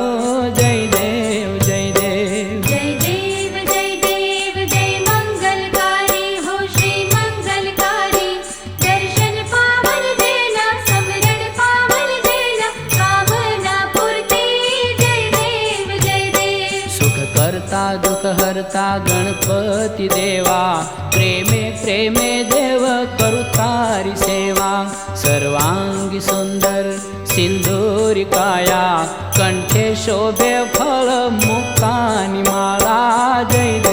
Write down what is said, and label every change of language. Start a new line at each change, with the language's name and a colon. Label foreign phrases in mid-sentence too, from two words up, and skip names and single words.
Hindi: जय देव जय देव जय देव जय देव जय मंगलकारी हो श्री मंगलकारी। दर्शन पावन देना समरण पावन देना, कामना पूर्ति। जय देव जय देव।
Marathi: सुख करता दुःख हरता गणपती देवा प्रेमे प्रेमे देव करू तारी सेवा सर्वांगी सुंदर सिंदूरी काया कंठे शोभे फळ मुक्तानी माळा जय